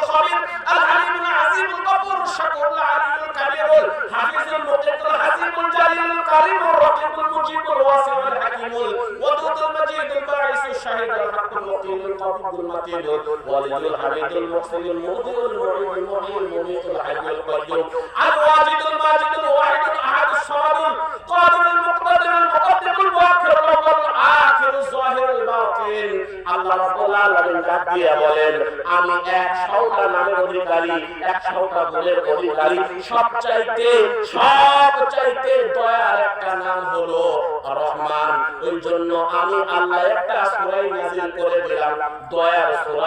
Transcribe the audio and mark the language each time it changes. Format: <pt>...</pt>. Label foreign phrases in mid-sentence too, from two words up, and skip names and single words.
<ar>خبير الحليم العظيم الغفور الشكور العليم الكبير الحفيظ المقيت الحسيب الجليل الكريم الرقيب المجيب الواسع الحكيم الودود المجيد الباعث الشهيد الحق الوكيل القابض المتين الولي الحميد المحسن المبدئ المعيد المحيي المميت الحي القيوم الواجد الماجد الواحد الأحد الصمد القادر المقتدر المقدم المؤخر الأول الآخر الظاهر الباطن. الله رب العالمين</ar> <bn>ডাক দিয়ে বলেন আমি 100টা নামের অধিকারী, 100টা গুণের অধিকারী। সবচাইতে দয়ার একটা নাম হলো রহমান। ওই জন্য আমি আল্লাহ একটা সূরা নাযিল করে দিলাম, দয়ার সূরা।</bn>